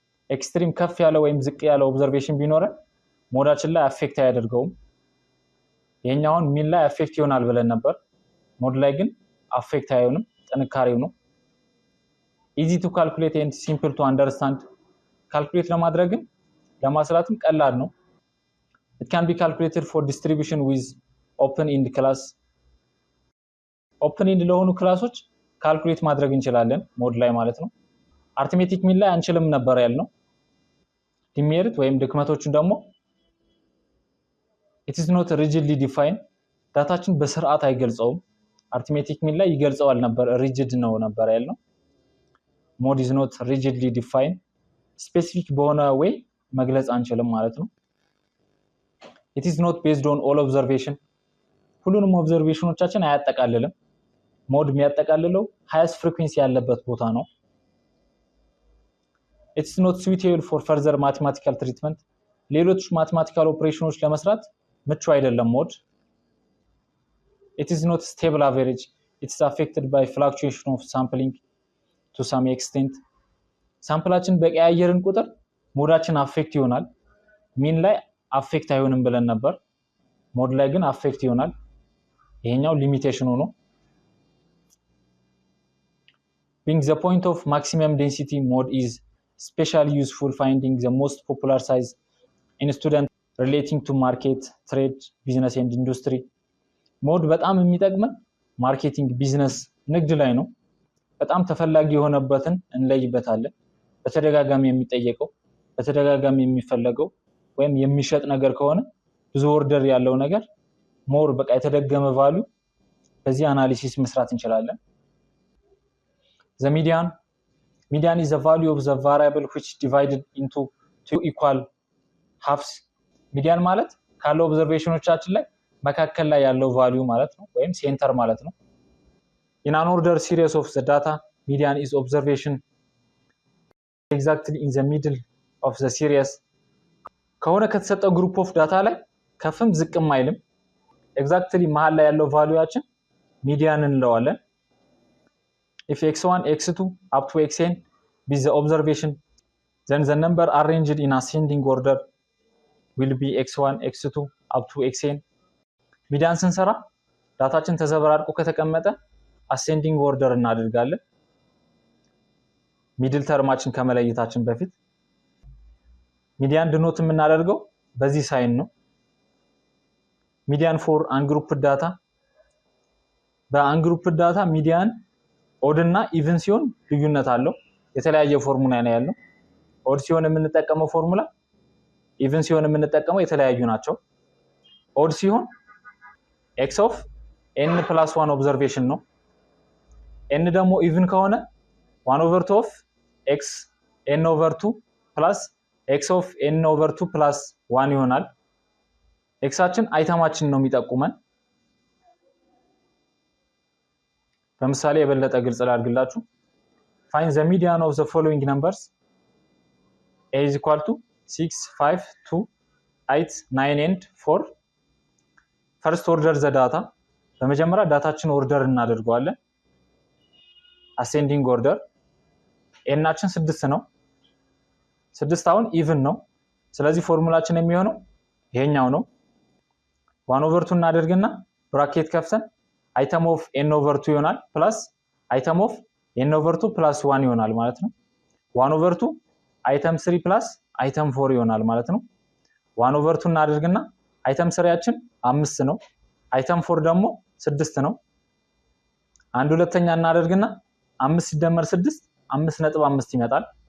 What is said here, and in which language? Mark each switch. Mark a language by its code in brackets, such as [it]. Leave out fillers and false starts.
[am] ኤክስትሪም ከፍ ያለ ወይም ዝቅ ያለ ኦብዘርቬሽን ቢኖረን ሞዳችን ላይ አፌክት አያደርገውም። የኛውን ሚን ላይ አፌክት ይሆናል ብለን ነበር። ሞድ ላይ ግን አፌክት አይሆንም፣ ጥንካሬው ነው። [en] easy to calculate and simple to understand. [am] ካልኩሌት ለማድረግም ለማስላትም ቀላል ነው። [en] it can be calculated for distribution with open end class. open end ለሆኑ ክላሶች ካልኩሌት ማድረግ እንችላለን ሞድ ላይ ማለት ነው። አርትሜቲክ ሚን ላይ አንችልም ነበር ያልነው። ዲሜሪት ወይም ድክመቶቹን ደግሞ it is not rigidly defined. [am] ዳታችን በስርዓት አይገልጸውም። አርትሜቲክ ሚን ላይ ይገልጸዋል ነበር፣ ሪጂድ ነው ነበር ያልነው። ሞድ [en] is not rigidly defined. [am] ስፔሲፊክ በሆነ ወይ መግለጽ አንችልም ማለት ነው። [en] it is not based on all observation. [am] ሁሉንም ኦብዘርቬሽኖቻችን አያጠቃልልም። ሞድ የሚያጠቃልለው ሃይስት ፍሪኩዌንሲ ያለበት ቦታ ነው። [en] it's not suitable for further mathematical treatment. [am] ሌሎች ማthematical ኦፕሬሽኖች ለመስራት ምቹ አይደለም ሞድ። [en] it is not stable average. it is affected by fluctuation of sampling to some extent. [am] ሳምፕላችን በቀያየርን ቁጥር ሞዳችን አፌክት ይሆናል። ሚን ላይ አፌክት አይሆንም ብለን ነበር። ሞድ ላይ ግን አፌክት ይሆናል። ይሄኛው ሊሚቴሽኑ ነው። [en] being the point of maximum density, mode is especially useful finding the most popular size in student relating to market, trade, business and industry. [am] ሞድ በጣም የሚጠቅመን ማርኬቲንግ፣ ቢዝነስ፣ ንግድ ላይ ነው። በጣም ተፈላጊ የሆነበትን እንለይበታለን። በተደጋጋሚ የሚጠየቀው፣ በተደጋጋሚ የሚፈለገው ወይም የሚሸጥ ነገር ከሆነ ብዙ ኦርደር ያለው ነገር ሞር በቃ የተደገመ ቫልዩ በዚህ አናሊሲስ መስራት እንችላለን። [en] the median is the value of the variable which divided into two equal halves. [am] ሚዲያን ማለት ካለው ኦብዘርቬሽኖቻችን ላይ መካከል ላይ ያለው ቫልዩ ማለት ነው፣ ወይም ሴንተር ማለት ነው። [en] in an order series of the data, median is observation exactly in the middle of the series. [am] ከሆነ ከተሰጠው ግሩፕ ኦፍ ዳታ ላይ ከፍም ዝቅም አይልም። ኤግዛክትሊ መሃል ላይ ያለው ቫልዩያችን ሚዲያን እንለዋለን። [en] if x1 x2 up to xn be the observation, then the number arranged in ascending order will be x1 x2 up to xn. [am] ሚዲያን ስንሰራ ዳታችን ተዘበራርቆ ከተቀመጠ አሴንዲንግ ኦርደር እናደርጋለን። ሚድል ተርማችን ከመለየታችን በፊት ሚዲያን ድኖት የምናደርገው በዚህ ሳይን ነው። ሚዲያን ፎር አንግሩፕድ ዳታ፣ በአንግሩፕድ ዳታ ሚዲያን ኦድ እና ኢቭን ሲሆን ልዩነት አለው። የተለያየ ፎርሙላ ነው ያለው። ኦድ ሲሆን የምንጠቀመው ፎርሙላ፣ ኢቭን ሲሆን የምንጠቀመው የተለያዩ ናቸው። ኦድ ሲሆን x of n plus 1 ኦብዘርቬሽን ነው። n ደግሞ ኢቭን ከሆነ 1/2 of x n/2 plus x of n/2 plus 1 ይሆናል። ኤክሳችን አይተማችን ነው የሚጠቁመን። ለምሳሌ የበለጠ ግልጽ ላድርግላችሁ። [en] find the median of the following numbers. a is equal to 6 5 2 8 9 and 4. first order the data. [am] በመጀመሪያ ዳታችን ኦርደር እናደርገዋለን። አሴንዲንግ ኦርደር ኤናችን 6 ነው። 6 አሁን ኢቭን ነው። ስለዚህ ፎርሙላችን የሚሆነው ይሄኛው ነው። 1/2 እናደርግና ብራኬት ከፍተን አይተም ኦፍ n/2 ይሆናል ፕላስ አይተም ኦፍ n/2 ፕላስ 1 ይሆናል ማለት ነው። 1/2 አይተም 3 ፕላስ አይተም 4 ይሆናል ማለት ነው። 1/2 እናደርግና አይተም 3ያችን 5 ነው። አይተም 4 ደግሞ 6 ነው። 1/2 እናደርግና 5 ሲደመር 6 5.5 ይመጣል።